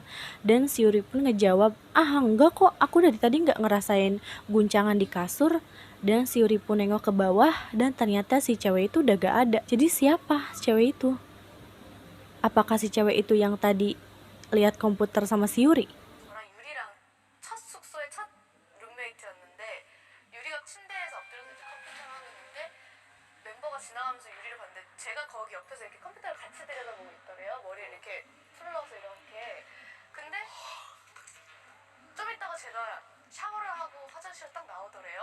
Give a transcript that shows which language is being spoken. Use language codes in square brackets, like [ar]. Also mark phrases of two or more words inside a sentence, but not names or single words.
[id] Dan si Yuri pun ngejawab, ah enggak kok, aku dari tadi nggak ngerasain guncangan di kasur. Dan si Yuri pun nengok ke bawah dan ternyata si cewek itu udah gak ada. Jadi siapa cewek itu? Apakah si cewek itu yang tadi lihat komputer sama si Yuri? [ko] 저랑 유리랑 첫 숙소의 첫 룸메이트였는데 유리가 침대에서 엎드려서 이제 컴퓨터를 하고 있는데 멤버가 지나가면서 유리를 봤는데 제가 거기 옆에서 이렇게 컴퓨터를 같이 들여다보고 있더래요. 머리를 이렇게 풀러서 이렇게. 근데 화장실을 딱 나오더래요.